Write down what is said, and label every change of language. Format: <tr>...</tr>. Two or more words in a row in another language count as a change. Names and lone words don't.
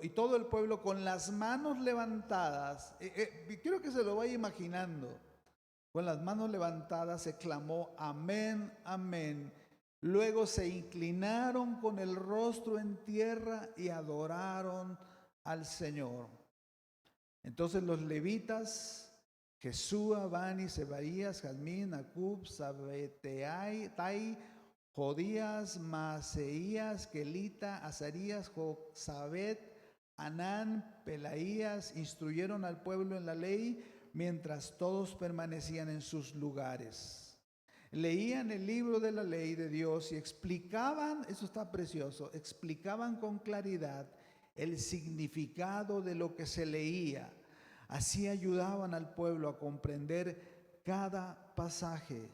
<es>Y todo el pueblo con las manos levantadas, quiero que se lo vaya imaginando. Con las manos levantadas se clamó, amén, amén. Luego se inclinaron con el rostro en tierra y adoraron al Señor. Entonces los levitas, Jesúa, Bani, Sebaías, Jazmín, Acub, Sabetai, Jodías, Maaseías, Kelita, Azarías, Josabet, Anán, Pelaías, instruyeron al pueblo en la ley mientras todos permanecían en sus lugares. Leían el libro de la ley de Dios y explicaban, eso está precioso, explicaban con claridad el significado de lo que se leía. Así ayudaban al pueblo a comprender cada pasaje.</es>